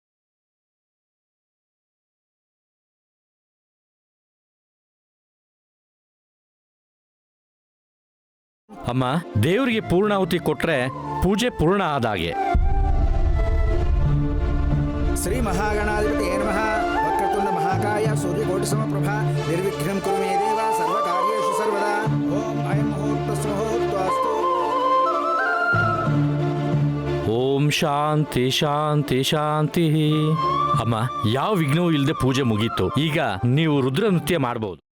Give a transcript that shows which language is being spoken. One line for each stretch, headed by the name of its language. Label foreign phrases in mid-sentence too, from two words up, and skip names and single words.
Kannada: ಅಮ್ಮ, ದೇವರಿಗೆ ಪೂರ್ಣಾಹುತಿ ಕೊಟ್ರೆ ಪೂಜೆ ಪೂರ್ಣ ಆದಾಗೆ.
Sanskrit: ಶ್ರೀ ಮಹಾಗಣಾಧಿಪತಿ ನಮಃ. ವಕ್ರತುಂಡ ಮಹಾಕಾಯ ಸೂರ್ಯಕೋಟಿ ಸಮಪ್ರಭಾ ನಿರ್ವಿಘ್ನಂ ಕುರು ಮೇ ದೇವ ಸರ್ವಕಾರ್ಯೇಷು ಸರ್ವದಾ. ಓಂ ಅಯಂ ಮುಹೂರ್ತಸ್ಸು ಮುಹೂರ್ತಸ್ತು. ಓಂ ಶಾಂತಿ ಶಾಂತಿ ಶಾಂತಿ.
Kannada: ಅಮ್ಮ, ಯಾವ ವಿಘ್ನವೂ ಇಲ್ಲದೆ ಪೂಜೆ ಮುಗೀತು. ಈಗ ನೀವು ರುದ್ರ ನೃತ್ಯ ಮಾಡಬಹುದು.